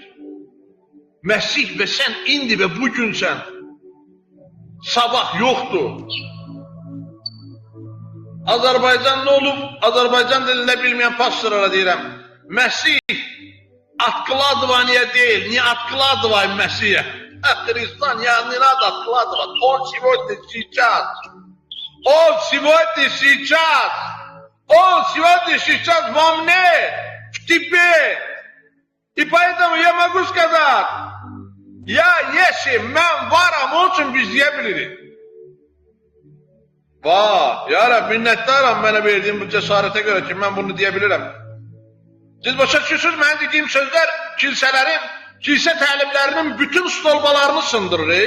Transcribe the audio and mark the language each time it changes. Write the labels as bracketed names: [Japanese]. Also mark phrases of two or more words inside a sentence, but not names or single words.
[Azerbaijani] Məsih və sən indi və bugün sən. Sabah yoxdur. Azərbaycan nə olub? Azərbaycan dilində bilməyən pastorlara deyirəm. Məsih откладывание deyil. [Russian] Не откладывай Мессия. Христос, не надо откладывать. Он сегодня сейчас. Он сегодня сейчас. Он сегодня сейчас во мне, в тебе. И поэтому я могу сказать, если [Azerbaijani] mən varam, onun üçün biz deyə bilirik. Vay, ya Rab, minnətdaram mənə verdiyin bu cəsarətə görə ki, mən bunu deyə bilirəm. Siz başa düşürsünüz, mənim dediyim sözlər kilsələrin, kilsə təlimlərinin bütün stolbalarını sındırır.